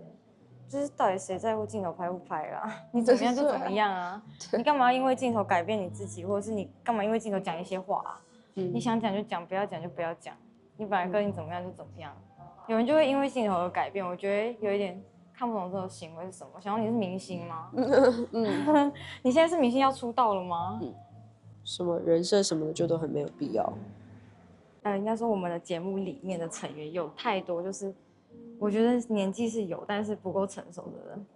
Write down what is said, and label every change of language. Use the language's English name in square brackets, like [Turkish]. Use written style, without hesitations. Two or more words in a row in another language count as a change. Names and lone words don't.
[Chinese] 就是到底誰在乎鏡頭拍不拍啦？你怎麼樣就怎麼樣啊？你幹嘛因為鏡頭改變你自己，或者是你幹嘛因為鏡頭講一些話啊？你想講就講，不要講就不要講。你本來跟你怎麼樣就怎麼樣，有人就會因為鏡頭而改變。我覺得有一點看不懂這種行為是什麼。想說你是明星嗎？你現在是明星要出道了嗎？什麼人設什麼的就都很沒有必要。應該說我們的節目裡面的成員有太多，就是我覺得年紀是有，但是不夠成熟的人。